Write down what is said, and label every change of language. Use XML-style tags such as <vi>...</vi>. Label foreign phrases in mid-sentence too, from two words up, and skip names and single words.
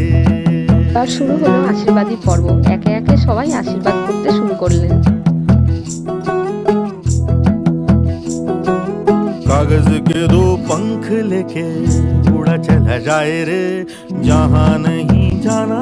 <bn>তার শুরু হলো আশীর্বাদী পর্ব। একে একে সবাই আশীর্বাদ করতে শুরু করলেন।</bn> <hi>कागज के दो पंख लेके उड़ा चला जाए रे जहाँ नहीं जाना</hi>